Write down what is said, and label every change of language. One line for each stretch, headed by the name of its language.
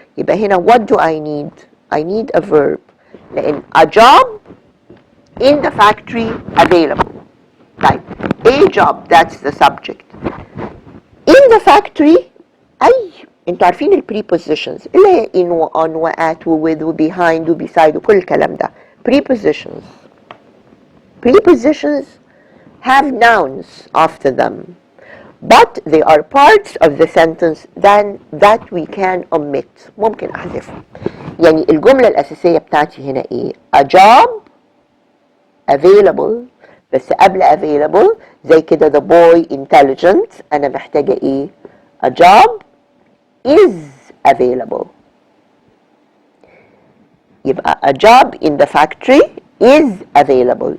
English: يبقى هنا what do I need? I need a verb.
Arabic: لأن
English: a job in the factory available.
Arabic: طيب
English: a job that's the subject.
Arabic: In the factory انتوا عارفين ال prepositions اللي هي in و on و at و with و behind و beside وكل الكلام ده.
English: Prepositions. Prepositions have nouns after them, but they are parts of the sentence that we can omit.
Arabic: ممكن أحذفهم. يعني الجملة الأساسية بتاعتي هنا إيه؟
English: A job available،
Arabic: بس قبل available زي كده
English: the boy intelligent
Arabic: أنا محتاجة إيه؟
English: A job is available.
Arabic: يبقى
English: a job in the factory is available.